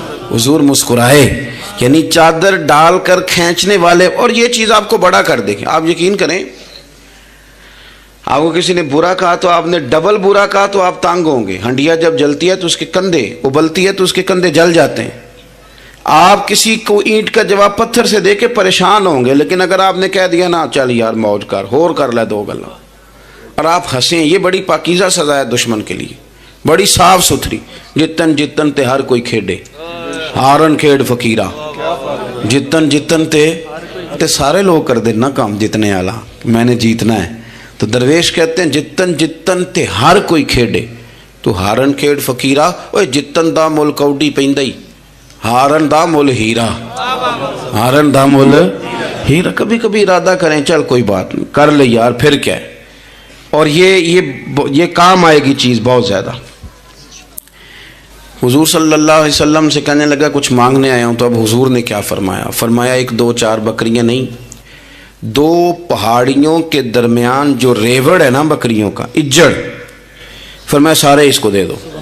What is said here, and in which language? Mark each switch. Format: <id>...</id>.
<ur>حضور مسکرائے، یعنی چادر ڈال کر کھینچنے والے۔ اور یہ چیز آپ کو بڑا کر دے گی، آپ یقین کریں، آپ کو کسی نے برا کہا تو آپ نے ڈبل برا کہا تو آپ تانگ ہوں گے۔ ہنڈیا جب جلتی ہے تو اس کے کندھے، ابلتی ہے تو اس کے کندھے جل جاتے ہیں۔ آپ کسی کو اینٹ کا جواب پتھر سے دے کے پریشان ہوں گے، لیکن اگر آپ نے کہہ دیا نا</ur> <pa>چل یار موج کر، ہور کر لے دو گلا،</pa> <ur>اور آپ ہنسیں، یہ بڑی پاکیزہ سزا ہے دشمن کے لیے، بڑی صاف ستھری.</ur> <pa>جتن جتن تے ہر کوئی کھیڈے، ہارن کھیڈ فقیرہ.</pa> <ur>جتن جتن تے سارے لوگ کر دینا کام جتنے والا، میں نے جیتنا ہے. تو درویش کہتے ہیں</ur> <pa>جتن جتن تے ہر کوئی کھیڈے تو ہارن کھیڈ فقیرہ. اوے جتن دا مل کوڈی پیندی، ہارن دا مل ہیرا. ہارن دا مل ہیرا.</pa> <ur>کبھی کبھی ارادہ کریں چل کوئی بات نہیں کر لے یار، پھر کیا ہے. اور یہ کام آئے گی چیز بہت زیادہ. حضور صلی اللہ علیہ وسلم سے کہنے لگا کچھ مانگنے آیا ہوں. تو اب حضور نے کیا فرمایا؟ فرمایا 1 2 4 بکریاں نہیں، 2 پہاڑیوں کے درمیان جو ریوڑ ہے نا بکریوں کا، اجڑ، فرمایا سارے اس کو دے دو.</ur>